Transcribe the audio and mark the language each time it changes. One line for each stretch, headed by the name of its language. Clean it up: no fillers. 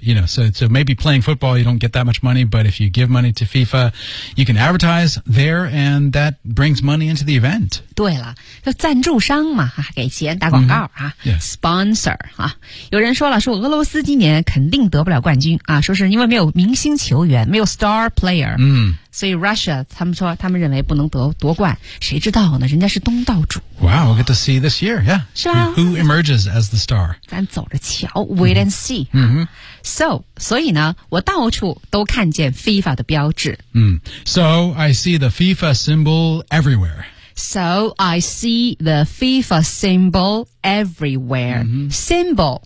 English: You know, so maybe playing football, you don't get that much money, but if you give money to FIFA, you can advertise there and that brings money into the event.
Chinese: 对了，就赞助商嘛，给钱打广告啊。 Sponsor, 啊。有人说了，说俄罗斯今年肯定得不了冠军啊，说是因为没有明星球员，没有 star player。所以 Russia 他们说他们认为不能得夺冠，谁知道呢？人家是东道主。
English: Wow, we'll get to see this year, yeah.
Chinese: 是吧
English: ？Who emerges as the star?
Chinese: 咱走着瞧 ，
English: wait and see.
Chinese: So 以呢，我到处都看见 FIFA 的标志。
English: So I see the FIFA symbol everywhere. So I see the FIFA symbol everywhere. Symbol.